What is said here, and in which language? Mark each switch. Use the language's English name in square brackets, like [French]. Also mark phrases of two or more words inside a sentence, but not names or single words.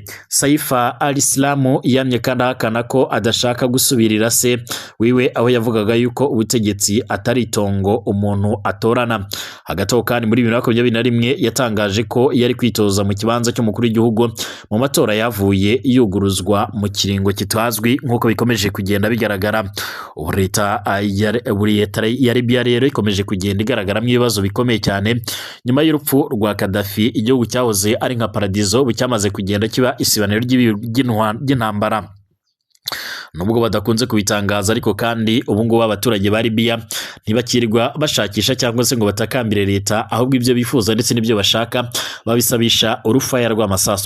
[Rundi] Saifa al-Islam yamye kandi ahakana ko adashaka gusubirira se wiwe, aho yavugaga yuko ubutegetsi atari itongo umuntu atorana. Hagati aho kandi muri 2021 yatangaje ko yari kwitoza mu kibanza cy'umukuru w'igihugu mu matora yavuye yuguruzwa mu kiringo kitazwi nk'uko bikomeje kugenda bigaragara. Leta ya Libya rero ikomeje kugenda igaragaramo ibibazo bikomeye cyane nyuma y'urupfu rwa Gaddafi. Igihugu cyahoze ari nka paradizo bucyamaze kugenda kiba isibaniro ry'intambara, nubwo badakunze kubitangaza. Ariko kandi ubu ngubu abaturage ba Libya ntibakirwa bashakisha cyangwa se ngo batakambire leta, ahubwo ibyo bifuza ndetse n'ibyo bashaka babisabisha urufaya rw'amasasu.